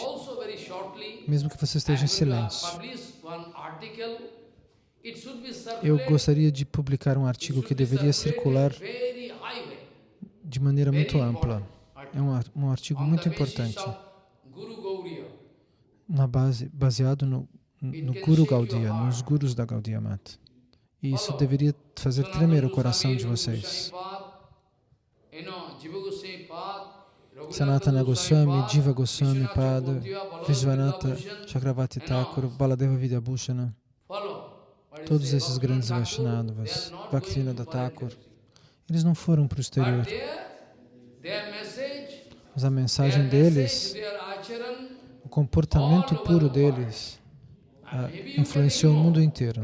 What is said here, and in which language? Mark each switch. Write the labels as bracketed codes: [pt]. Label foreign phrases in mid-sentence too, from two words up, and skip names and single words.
[pt] Mesmo que você esteja em silêncio. Eu gostaria de publicar um artigo que deveria circular de maneira muito ampla. É um artigo muito importante, baseado no Guru Gaudiya, nos gurus da Gaudiya Mata. E isso deveria fazer tremer o coração de vocês. Sanatana Goswami, Jiva Goswami Pada, Vishwanatha Chakravarti Thakur, Baladeva Vidyabhushana, todos esses grandes Vaishnavas, Bhaktivinoda Thakur, eles não foram para o exterior. Mas a mensagem deles, o comportamento puro deles, influenciou o mundo inteiro.